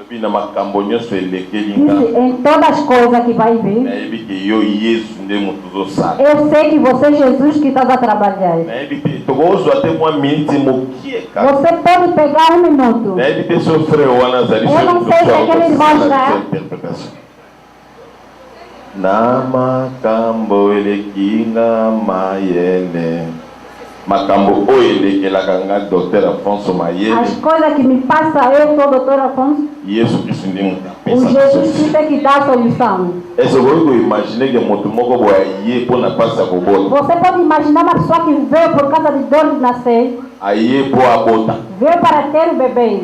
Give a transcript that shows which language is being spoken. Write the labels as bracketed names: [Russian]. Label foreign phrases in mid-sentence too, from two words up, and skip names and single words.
[Portuguese] Em todas as coisas que vai vir, eu sei que você é Jesus que está a trabalhar. Você pode pegar 1 minuto. Eu não sei se aquele irmão está. [Lingala] Namakambo elekinga mayele. Macambo oelekelaka nga Dr. Afonso Mayele. [Portuguese] As coisas que me passam, eu sou Dr. Afonso. Jesus Cristo ndiye o Jesus que tem que dar a solução. Você pode imaginar uma pessoa que veio por causa de dor de nascer. Veio para ter o bebê.